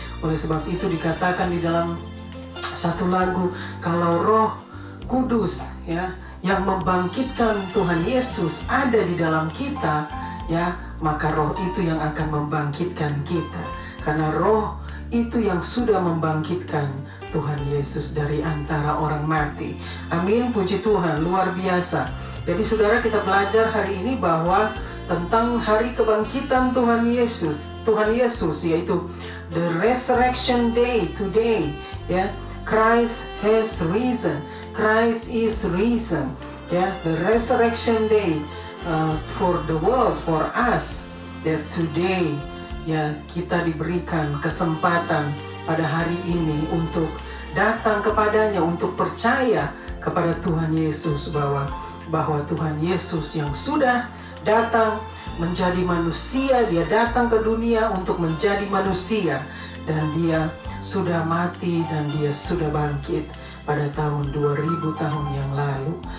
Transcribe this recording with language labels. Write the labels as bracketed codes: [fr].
[id] Oleh sebab itu dikatakan di dalam satu lagu, kalau Roh Kudus, ya, yang membangkitkan Tuhan Yesus ada di dalam kita, ya, maka Roh itu yang akan membangkitkan kita, karena Roh itu yang sudah membangkitkan Tuhan Yesus dari antara orang mati. Amin, puji Tuhan, luar biasa. Jadi saudara, kita belajar hari ini bahwa tentang hari kebangkitan Tuhan Yesus, yaitu [en] the resurrection day today, [id] ya. [en] Christ has risen, Christ is risen, ya. The resurrection day for the world, for us, that today, [id] ya, kita diberikan kesempatan pada hari ini untuk datang kepadanya, untuk percaya kepada Tuhan Yesus, bahwa Tuhan Yesus yang sudah datang menjadi manusia, dia datang ke dunia untuk menjadi manusia, dan dia sudah mati dan dia sudah bangkit pada tahun 2000 tahun yang lalu.